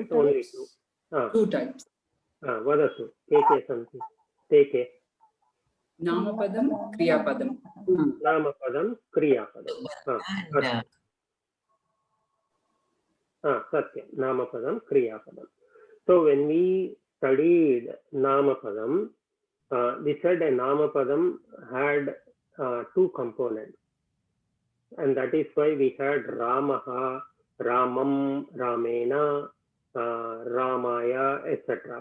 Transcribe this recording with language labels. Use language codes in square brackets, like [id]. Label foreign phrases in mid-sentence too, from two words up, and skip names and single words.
[en] Only 2. 2 types. [sa] वदतु। के सन्ति। ते. नामपदम्, क्रियापदम्. नामपदम्, क्रियापदम्। सत्य. नामपदम्, क्रियापदम्. [en] So when we studied Namapadam, we said a Namapadam had 2 components. And that is why we had [sa] रामः, रामम्, रामेण, रामाय, [en] etc.